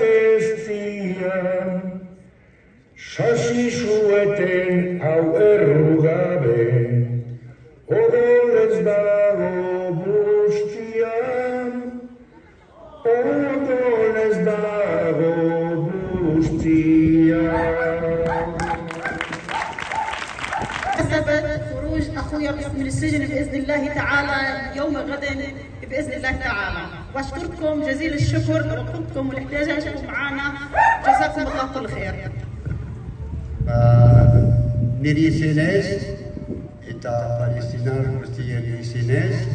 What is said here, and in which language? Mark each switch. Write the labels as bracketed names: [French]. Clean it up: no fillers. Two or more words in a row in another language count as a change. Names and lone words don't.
[Basque] ez dian, sasi zueten hau errugabe, odol ez dago bustian, odol ez dago bustian. [Arabic] خروج اخويا من السجن باذن الله تعالى يوم غد باذن الله تعالى، واشكركم جزيل الشكر لوقتكم والاحتجاجكم معنا، جزاكم الله كل خير. [Basque] Niri izenez eta palestinar guztien izenez